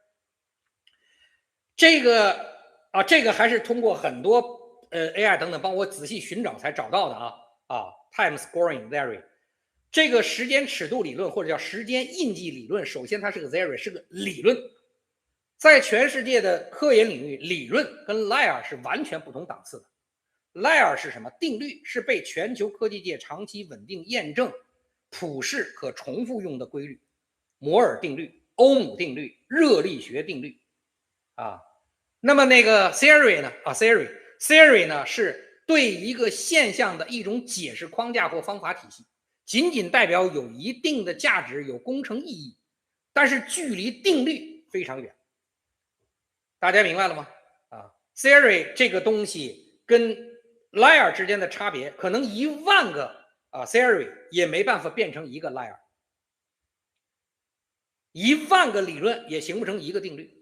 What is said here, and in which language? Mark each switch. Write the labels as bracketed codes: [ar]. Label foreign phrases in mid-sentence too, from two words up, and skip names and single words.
[zh] 這個還是通過很多AI 等等幫我仔細尋找才找到的 [en] Time Scoring Theory。 [zh] 這個時間尺度理論或者叫時間印記理論，首先它是個 theory 是個理論，在全世界的科研領域，理論跟 liar 是完全不同檔次的。 liar 是什麼？定律，是被全球科技界長期穩定驗證普适可重複用的規律，摩爾定律、歐姆定律、熱力学定律啊。那麼那个 theory 呢 ？theory 呢是对一個現象的一種解釋框架或方法體系，僅僅代表有一定的價值，有工程意義，但是距離定律非常遠。大家明白了嗎？啊 ，theory 這個東西跟 liar 之間的差別，可能10000個theory 也沒辦法變成一個 liar，10000個理論也形不成一個定律。